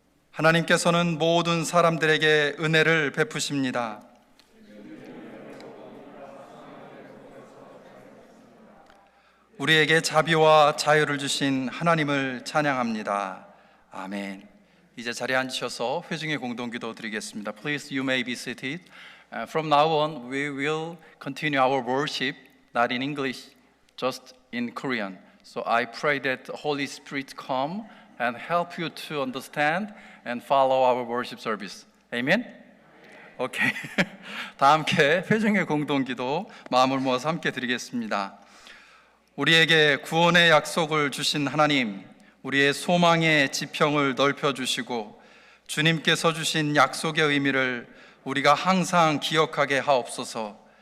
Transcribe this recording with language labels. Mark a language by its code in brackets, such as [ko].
[ko] 하나님께서는 모든 사람들에게 은혜를 베푸십니다. 우리에게 자비와 자유를 주신 하나님을 찬양합니다. 아멘. 이제 자리에 앉으셔서 회중의 공동기도 드리겠습니다. [en] Please, you may be seated. From now on, we will continue our worship, not in English, just in Korean. So I pray that the Holy Spirit come and help you to understand and follow our worship service. Amen? 오케이. [ko] 다 함께 회중의 공동기도 마음을 모아서 함께 드리겠습니다. 우리에게 구원의 약속을 주신 하나님, 우리의 소망의 지평을 넓혀주시고 주님께서 주신 약속의 의미를 우리가 항상 기억하게 하옵소서.